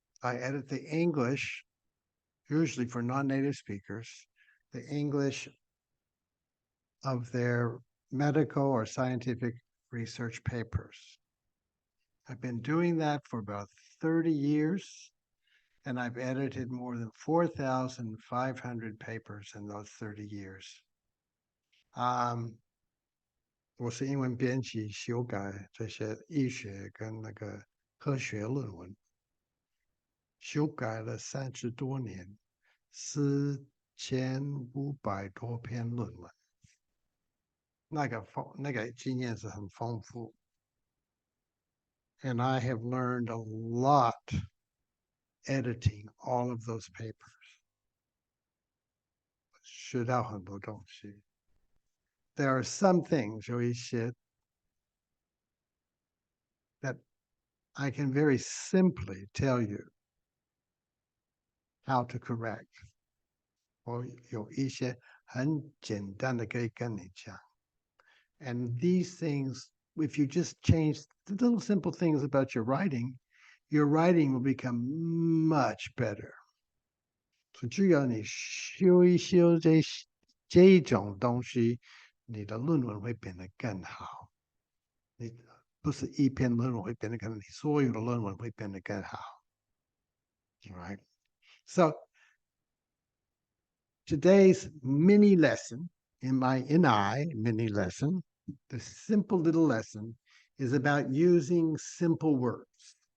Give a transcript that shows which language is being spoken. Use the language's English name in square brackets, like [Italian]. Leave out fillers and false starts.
[English] I edit the English, usually for non-native speakers, the English of their medical or scientific research papers. I've been doing that for about 30 years, and I've edited more than 4,500 papers in those 30 years. [Chinese] 我是英文编辑，修改这些医学跟那个科学论文，修改了30多年，4500多篇论文，那个经验是很丰富。 [English] And I have learned a lot editing all of those papers. [Chinese] 学到很多东西。 [English] There are some things, [Chinese] 有一些 [English] that I can very simply tell you how to correct. [Chinese] 我有一些很简单的可以跟你讲。 [English] And these things, if you just change the little simple things about your writing will become much better. [Chinese] 所以只要你修一修这种东西，你的论文会变得更好。你不是一篇论文会变得更好，你所有的论文会变得更好。 [English] All right? So today's mini lesson, mini lesson, the simple little lesson is about using simple words.